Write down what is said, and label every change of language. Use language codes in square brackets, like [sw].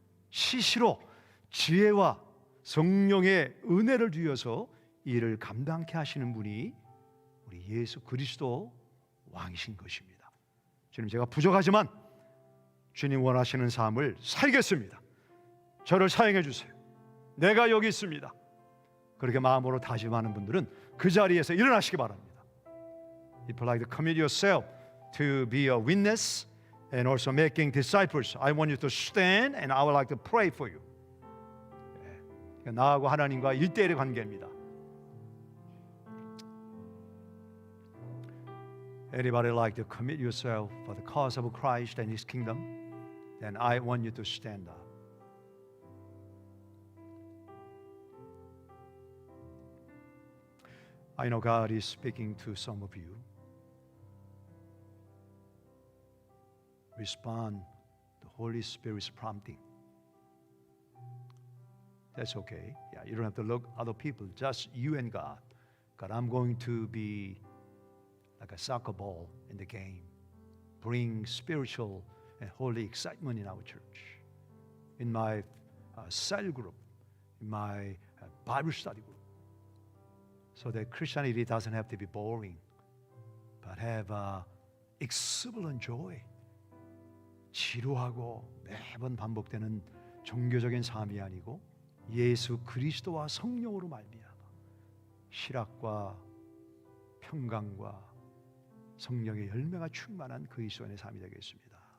[ko] 시시로 지혜와 성령의 은혜를 주셔서 이를 감당케 하시는 분이 우리 예수 그리스도 왕이신 것입니다. 주님, 제가 부족하지만 주님 원하시는 삶을 살겠습니다. 저를 사용해 주세요. 내가 여기 있습니다. 그렇게 마음으로 다짐하는 분들은 그 자리에서 일어나시기 바랍니다. [en] If you like to commit yourself to be a witness and also making disciples, I want you to stand and I would like to pray for you. [ko] 나하고 하나님과 1대1의 관계입니다. [en] Anybody like to commit yourself for the cause of Christ and His kingdom? Then I want you to stand up. I know God is speaking to some of you. Respond to Holy Spirit's prompting. That's okay. Yeah, you don't have to look at other people, just you and God. God, I'm going to be like a soccer ball in the game. Bring spiritual and holy excitement in our church, in my cell group, in my Bible study group, so that Christianity doesn't have to be boring, but have exuberant joy. [ko] 지루하고 매번 반복되는 종교적인 삶이 아니고 예수 그리스도와 성령으로 말미암아 실학과 평강과 성령의 열매가 충만한 그리스도인의 삶이 되겠습니다.